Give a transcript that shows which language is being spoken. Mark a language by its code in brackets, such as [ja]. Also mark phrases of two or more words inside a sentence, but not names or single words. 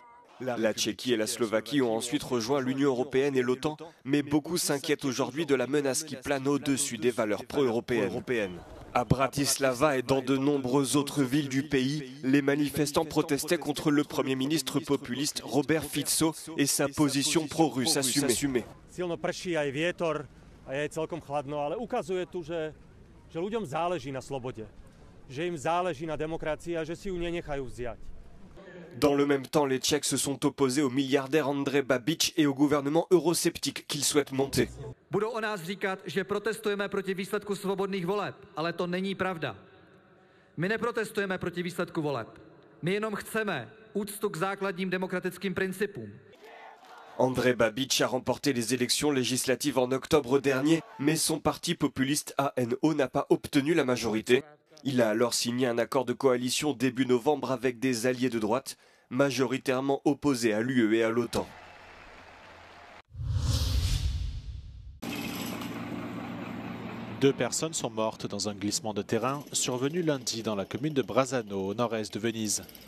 [fr] La Tchéquie et la Slovaquie ont ensuite rejoint l'Union européenne et l'OTAN, mais beaucoup s'inquiètent aujourd'hui de la menace qui plane au-dessus des valeurs pro-européennes. À Bratislava et dans de nombreuses autres villes du pays, les manifestants protestaient contre le Premier ministre populiste Robert Fico et sa position pro-russe assumée. [sk] Silno prší aj vietor a je celkom chladno, ale ukazuje tu, že ľuďom záleží na slobode, že im záleží na demokracii a že si ju nenechajú vziať. [fr] Dans le même temps, les Tchèques se sont opposés au milliardaire Andrej Babiš et au gouvernement eurosceptique qu'il souhaite monter. [cs] Budou o nás říkat, že protestujeme proti výsledku svobodných voleb, ale to není pravda. My neprotestujeme proti výsledku voleb. My jenom chceme úctu k základním demokratickým principům. [fr] Andrej Babiš a remporté les élections législatives en octobre dernier, mais son parti populiste ANO n'a pas obtenu la majorité. Il a alors signé un accord de coalition début novembre avec des alliés de droite, majoritairement opposés à l'UE et à l'OTAN. Deux personnes sont mortes dans un glissement de terrain survenu lundi dans la commune de Brazzano, au nord-est de Venise.